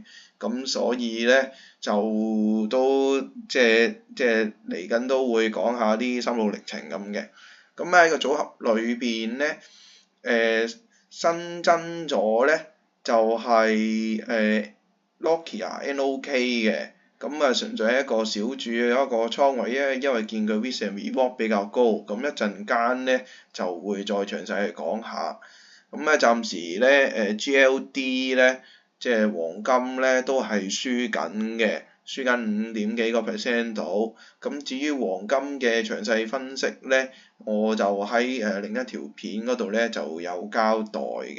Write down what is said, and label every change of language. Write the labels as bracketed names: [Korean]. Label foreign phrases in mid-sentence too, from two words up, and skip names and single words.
[Cantonese] 咁所以咧就都即係嚟緊都會講下啲心路歷程咁嘅。咁喺個組合裏邊咧，新增咗咧就係Nokia NOK 嘅。咁純粹係一個小注嘅一個倉位咧，因為見佢 [English] risk and reward [Cantonese] 比較高，咁一陣間咧就會再詳細去講下。咁咧暫時咧GLD 咧即係黃金咧都係輸緊嘅，輸緊5點幾個 percent 度。咁至於黃金嘅詳細分析咧，我就喺另一條片嗰度咧就有交代嘅。